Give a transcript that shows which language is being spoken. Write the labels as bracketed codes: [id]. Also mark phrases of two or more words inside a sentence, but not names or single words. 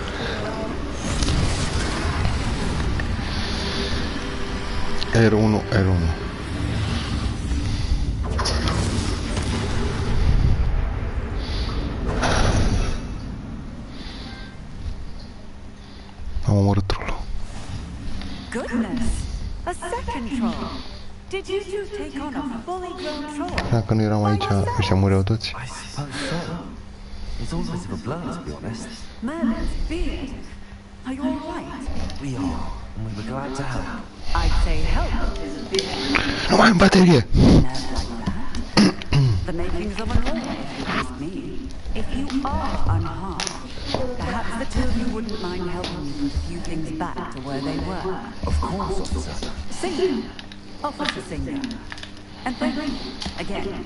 [ro] R1. Am omorât trollul. [en] Goodness, a second troll. Did you two take on a fully grown troll? [ro] Dacă nu eram aici, ăștia mureau toți. [en] I suppose so. It's all a bit of a blur, to be honest. Merlin's beard. Are you all right? We are, and we were glad to help. I'd say help is a bit... [ro] Nu mai am baterie! [en] The makings of a law, if you ask me. If you are unharmed, perhaps the two of you wouldn't mind helping me put a few things back to where they were. Of course, officer. Singer. Officer Singer. And thank you again.